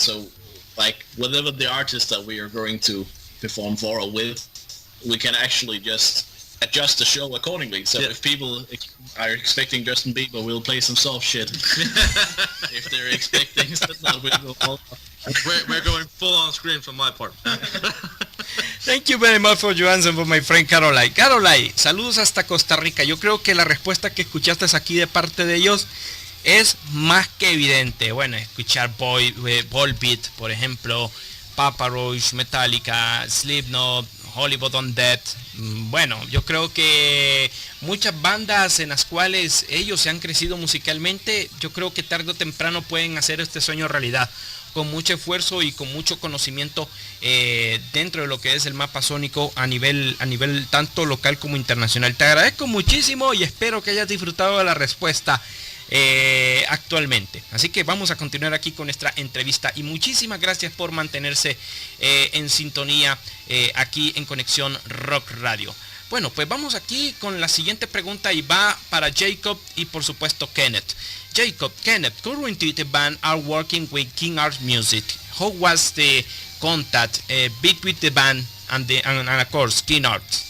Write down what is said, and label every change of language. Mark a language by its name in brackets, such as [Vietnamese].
[English] So, like, whatever the artist that we are going to perform for or with, we can actually just adjust the show accordingly. So if people are expecting Justin Bieber, we'll play some soft shit. If they're expecting Slipknot, we'll go all... We're going full on screen from my part. Thank you very much for your answer for my friend Caroline. [Spanish] Caroline, saludos hasta Costa Rica. Yo creo que la respuesta que escuchaste aquí de parte de ellos es más que evidente. Bueno, escuchar Volbeat, por ejemplo, Papa Roach, Metallica, Slipknot, Hollywood Undead. Bueno, yo creo que muchas bandas en las cuales ellos se han crecido musicalmente, yo creo que tarde o temprano pueden hacer este sueño realidad, con mucho esfuerzo y con mucho conocimiento dentro de lo que es el mapa sónico a nivel tanto local como internacional. Te agradezco muchísimo y espero que hayas disfrutado de la respuesta actualmente. Así que vamos a continuar aquí con nuestra entrevista y muchísimas gracias por mantenerse en sintonía aquí en Conexión Rock Radio. Bueno, pues vamos aquí con la siguiente pregunta y va para Jacob y por supuesto Kenneth. [English] Jacob, Kenneth, currently the band are working with King Art Music. How was the contact between the band and of course King Art?